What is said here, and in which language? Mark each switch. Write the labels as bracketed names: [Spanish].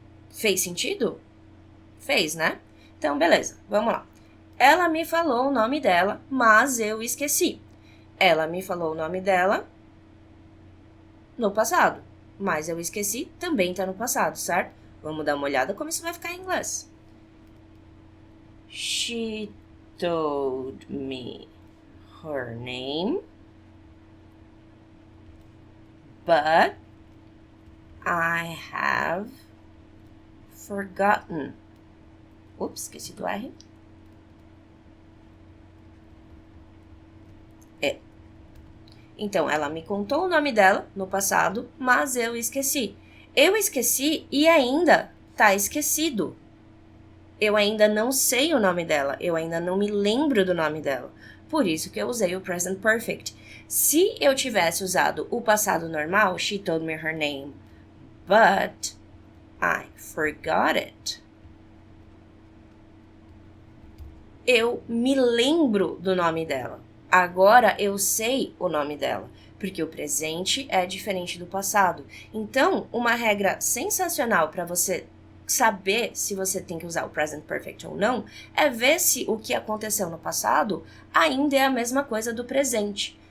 [Portuguese] Fez sentido? Fez, né? Então, beleza. Vamos lá. Ela me falou o nome dela, mas eu esqueci. Ela me falou o nome dela no passado, mas eu esqueci, também tá no passado, certo? Vamos dar uma olhada como isso vai ficar em inglês. [English] She told me her name, but I have forgotten. [Portuguese] Ups, esqueci do R. Então, ela me contou o nome dela no passado, mas eu esqueci. Eu esqueci e ainda tá esquecido. Eu ainda não sei o nome dela. Eu ainda não me lembro do nome dela. Por isso que eu usei o present perfect. Se eu tivesse usado o passado normal, [English] she told me her name, but I forgot it. [Portuguese] Eu me lembro do nome dela. Agora eu sei o nome dela, porque o presente é diferente do passado. Então, uma regra sensacional para você saber se você tem que usar o present perfect ou não é ver se o que aconteceu no passado ainda é a mesma coisa do presente.